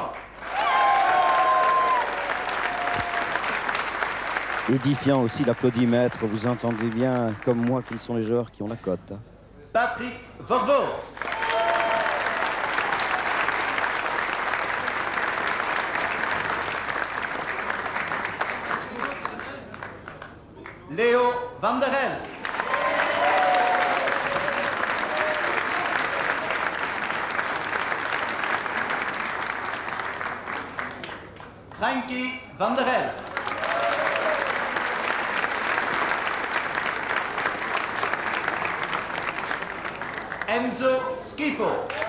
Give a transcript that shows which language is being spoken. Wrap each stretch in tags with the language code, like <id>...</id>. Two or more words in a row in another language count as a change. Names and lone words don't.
<fr>Édifiant aussi l'applaudimètre, vous entendez bien, comme moi, qu'ils sont les joueurs qui ont la cote. Hein. Patrick Vorvo. Léo van der Elst. Frankie van der Elst. Enzo Schifo.</fr>